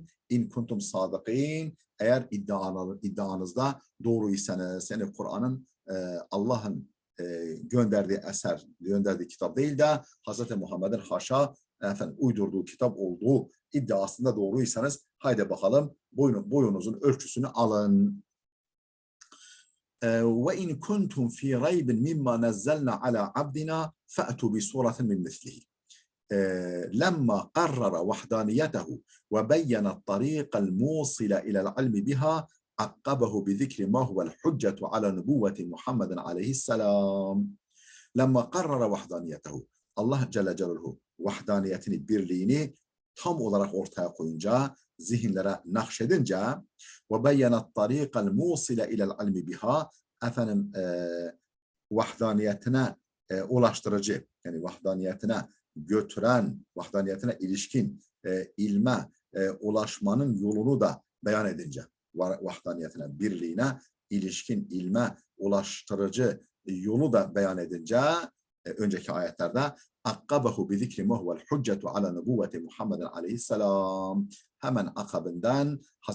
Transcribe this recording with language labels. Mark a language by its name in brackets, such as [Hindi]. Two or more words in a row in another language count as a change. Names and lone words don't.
[Arabic] إن كنتم صادقين, [Turkish] eğer iddianızda doğruysanız, Kur'an'ın Allah'ın gönderdiği eser, gönderdiği kitap değil de Hz. Muhammed'in haşa uydurduğu kitap olduğu iddiasında doğruysanız, haydi bakalım boyunuzun ölçüsünü alın. [Arabic] وَاِنْ كُنْتُمْ فِي رَيْبٍ مِمَّا نَزَّلْنَا عَلَى عَبْدِنَا فَأْتُوا بِسُورَةٍ مِنْ مِثْلِهِ لَمَّا قَرَّرَ وَحْدَانِيَتَهُ وَبَيَّنَ الطَّرِيقَ الْمُوصِلَ إِلَى الْعِلْمِ بِهَا عَقَّبَهُ بِذِكْرِ مَا هُوَ الْحُجَّةُ عَلَى نُبُوَّةِ مُحَمَّدٍ عَلَيْهِ السَّلَامِ لَمَّا قَرَّرَ وَحْدَانِيَتَهُ, [Turkish] Allah [Arabic] جل جلاله [Turkish] vahdaniyetini, birliğini tam olarak ortaya koyunca, zihinlere nakşedince, [Arabic] وَبَيَّنَ الطَّرِيقَ الْمُوصِلَ إِلَى الْعِلْمِ بِهَا, [Turkish] vahdaniyetine ulaştırıcı, vahdaniyetine götüren, vahdaniyetine ilişkin ilme ulaşmanın yolunu da beyan edince, vahdaniyetine, birliğine ilişkin ilme ulaştırıcı yolu da beyan edince, önceki ayetlerde [Arabic] عقبه بذكر ما هو الحجة على نبوة محمد عليه السلام, [Turkish] hemen akabından Hz.